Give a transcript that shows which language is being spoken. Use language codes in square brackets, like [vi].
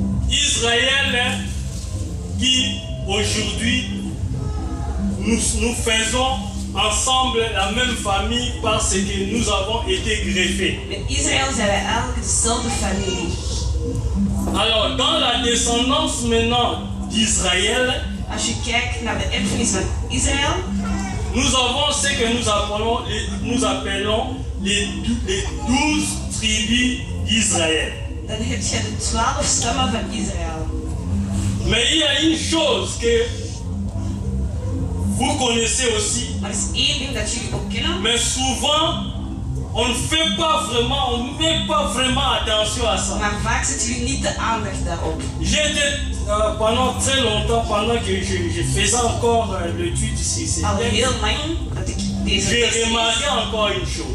[fr] Israël qui aujourd'hui nous faisons ensemble la même famille parce que nous avons été greffés. [nl] Met Israël zijn wij eigenlijk dezelfde familie. [fr] Alors dans la descendance maintenant d'Israël, [nl] Als je kijkt naar de erfenis van Israël, [fr] nous avons ce que nous appelons les 12 tribus d'Israël. [nl] dan heb je de 12 stammen van Israël. [fr] Mais il y a une chose que vous connaissez aussi, [nl] Maar er is één ding dat jullie ook kennen. [fr] mais souvent on ne fait pas vraiment, on ne met pas vraiment attention à ça. [nl] Maar vaak zetten jullie niet de aandacht daarop. [fr] J'étais pendant très longtemps, pendant que je faisais encore l'étude ici, [nl] Al heel lang dat ik deze [fr] j'ai [nl] tekst lees, [fr] remarqué encore une chose.